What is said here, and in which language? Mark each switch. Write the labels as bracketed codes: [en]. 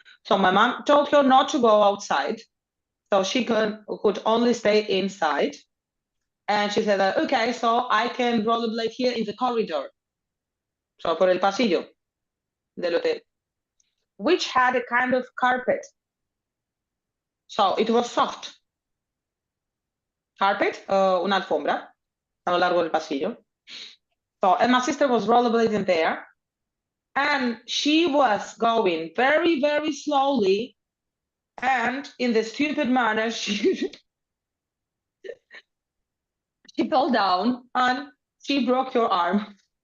[en] So my mom told her not to go outside. So she could only stay inside. And she said, okay, so I can rollerblade here in the corridor. So [es] por el pasillo del hotel, [en] which had a kind of carpet. So it was soft. [es] Carpet, una alfombra a lo largo del pasillo. [en] So, and my sister was rollerblading there. And she was going very, very slowly. And in the stupid manner, she fell down and she broke her arm.